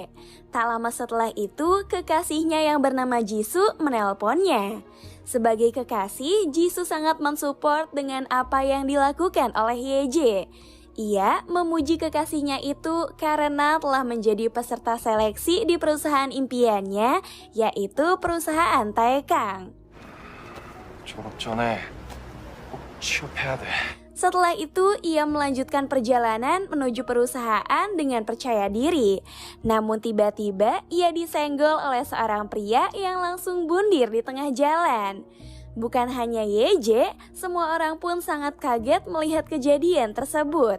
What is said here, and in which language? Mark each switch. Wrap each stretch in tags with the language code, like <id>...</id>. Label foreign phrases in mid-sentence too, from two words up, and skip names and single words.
<id>Tak lama setelah itu, kekasihnya yang bernama Jisoo menelponnya. Sebagai kekasih, Jisoo sangat mensupport dengan apa yang dilakukan oleh Ye-jae. Ia memuji kekasihnya itu karena telah menjadi peserta seleksi di perusahaan impiannya, yaitu perusahaan Taekang.</id> <ko>졸업 전에 꼭 취업해야 돼.</ko> <id>Setelah itu, ia melanjutkan perjalanan menuju perusahaan dengan percaya diri. Namun tiba-tiba, ia disenggol oleh seorang pria yang langsung bundir di tengah jalan. Bukan hanya Ye-jae, semua orang pun sangat kaget melihat kejadian tersebut.</id>